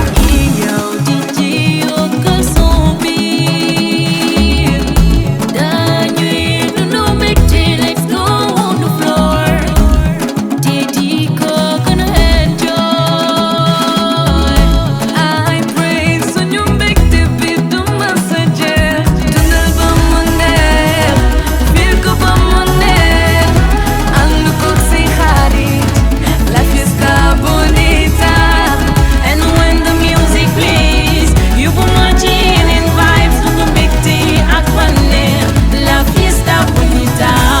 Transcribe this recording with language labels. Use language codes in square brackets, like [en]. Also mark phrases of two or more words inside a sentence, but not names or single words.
[wo] Y yo Tijji yokkal son bi. Dañuy dundu mbégte, [en] let's go on the floor. [wo] Tijji ko gën a enjoy. [en] I praise [wo] suñu mbégte bi du ma sa jeex. Dundal ba mu neex. Feel ko ba mu neex? Ànd ko say xarit. [es] La fiesta bonita. [en] And when the music plays, you put my chin in vibes, [wo] dund mbégte ak bànneex. [es] La fiesta bonita.